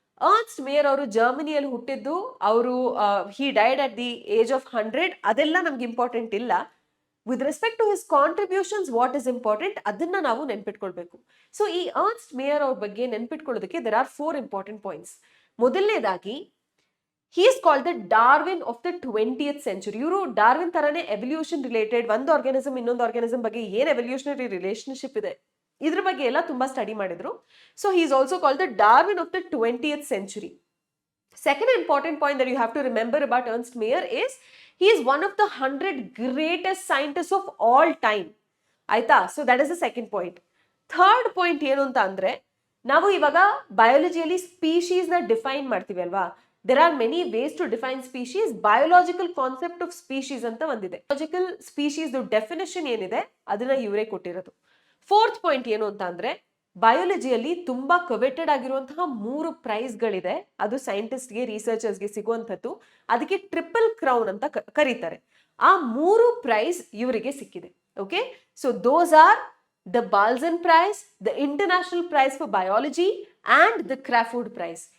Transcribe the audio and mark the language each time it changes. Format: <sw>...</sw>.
<kn>Ernst mayor ಅವರು ಜರ್ಮನಿಯಲ್ಲಿ ಹುಟ್ಟಿದ್ದು. ಅವರು</kn> <en>He died at the age of 100.</en> <kn>ಅದೆಲ್ಲ ನಮ್ಗೆ ಇಂಪಾರ್ಟೆಂಟ್ ಇಲ್ಲ.</kn> <en>with respect to his contributions what is important</en> <kn>ಅದನ್ನ ನಾವು ನೆನ್ಪಿಟ್ಕೊಳ್ಬೇಕು. ಸೊ ಈ ಅರ್ನ್ಸ್ಟ್ ಮೇಯರ್ ಅವ್ರ ಬಗ್ಗೆ ನೆನ್ಪಿಟ್ಕೊಳ್ಳೋದಕ್ಕೆ</kn> <en>There are 4 important points.</en> <kn>ಮೊದಲನೇದಾಗಿ</kn> <en>he is called the Darwin of the 20th century.</en> <kn>ಇವರು ಡಾರ್ವಿನ್ ತರಾನೇ ಎವಲ್ಯೂಷನ್ ರಿಲೇಟೆಡ್ ಒಂದು ಆರ್ಗಾನಿಸಮ್ ಇನ್ನೊಂದು ಆರ್ಗಾನಿಸಮ್ ಬಗ್ಗೆ ಏನ್ ಎವಲ್ಯೂಷನರಿ ರಿಲೇಶನ್ಶಿಪ್ ಇದೆ ಇದ್ರ ಬಗ್ಗೆ ಎಲ್ಲ ತುಂಬಾ ಸ್ಟಡಿ ಮಾಡಿದ್ರು.</kn> <en>So he is also called the Darwin of the 20th century. Second important point that you have to remember about Ernst Mayr is he is one of the 100 greatest scientists of all time.</en> <kn>ಆಯ್ತಾ?</kn> <en>So that is the second point.</en> <kn>Third point ಏನು ಅಂತ ಅಂದ್ರೆ ನಾವು ಇವಾಗ ಬಯಾಲಜಿಯಲ್ಲಿ species ನ define ಮಾಡ್ತೀವಿ ಅಲ್ವಾ.</kn> <en>There are many ways to define species. Biological concept of species</en> <kn>ಅಂತ ಒಂದಿದೆ. Biological species ಡೆಫಿನೇಷನ್ ಏನಿದೆ ಅದನ್ನ ಇವರೇ ಕೊಟ್ಟಿರೋದು. ಫೋರ್ತ್ ಪಾಯಿಂಟ್ ಏನು ಅಂತ ಅಂದ್ರೆ ಬಯಾಲಜಿಯಲ್ಲಿ ತುಂಬಾ ಕವೆಟೆಡ್ ಆಗಿರುವಂತಹ 3 ಪ್ರೈಸ್ಗಳಿದೆ. ಅದು ಸೈಂಟಿಸ್ಟ್ಗೆ ರಿಸರ್ಚರ್ಸ್ಗೆ ಸಿಗುವಂಥದ್ದು. ಅದಕ್ಕೆ ಟ್ರಿಪಲ್ ಕ್ರೌನ್ ಅಂತ ಕರೀತಾರೆ. ಆ 3 ಪ್ರೈಸ್ ಇವರಿಗೆ ಸಿಕ್ಕಿದೆ.</kn> <en>Okay, so those are the Balzan prize, the international prize for biology and the Crawford prize.</en>